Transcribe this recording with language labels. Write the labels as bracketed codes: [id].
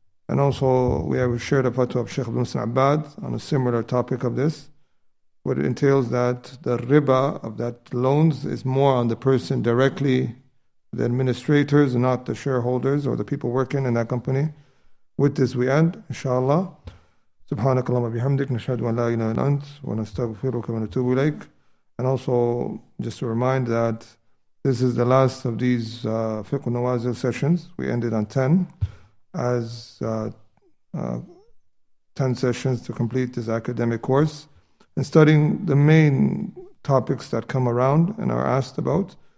[en] And also we have shared a fatwa of Sheikh Abdul on a similar topic of this, what it entails that the riba of that loans is more on the person directly, the administrators, and not the shareholders or the people working in that company. With this we end, inshallah. [ar] سبحانك اللهم بحمدك نشهد أن لا إله إلا أنت ونستغفرك ونتوب إليك. [en] And also just to remind that this is the last of these fiqh nawazil sessions. We ended on 10 as 10 sessions to complete this academic course and studying the main topics that come around and are asked about.